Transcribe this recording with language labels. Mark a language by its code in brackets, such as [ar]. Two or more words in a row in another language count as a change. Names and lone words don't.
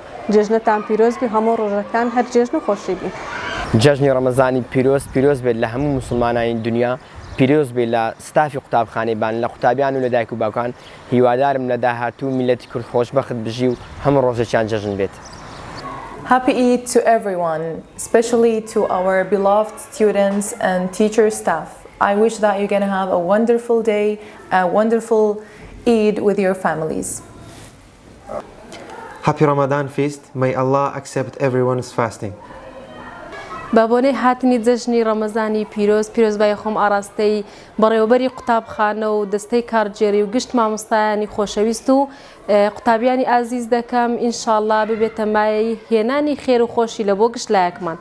[ckb] جژنەتان پیرۆز بی، هەموو ڕۆژەکان هەر جژن و خۆشی بی. جژنی ڕەمەزانی پیرۆز بێت لە هەموو مسلمانانی دنیا، پیرۆز بێت لە ستافی قوتابخانەی بان لە قوتابیان و لە دایک و باوکان. هیوادارم لە داهاتوو میلەتی کورد خۆشبەخت بژی و هەموو ڕۆژێکیان جژن بێت. [en] Happy Eid to everyone, especially to our beloved students and teacher staff. I wish that you're going to have a wonderful day, a wonderful Eid with your families. Happy Ramadan feast. May Allah accept everyone's fasting. [ckb] بەبوونەی هاتنی جەژنی ڕەمەزانی پیرۆزبای خۆم ئاراستەی بەڕێوەبەری قوتابخانە و دەستەی کارجێری و گشت مامۆستایانی خۆشەویست و قوتابیانی ئازیز دەکەم. ئینشاءالله ببێتە مای هێنانی خێر و خۆشی لە بۆ گشت لایەکمان.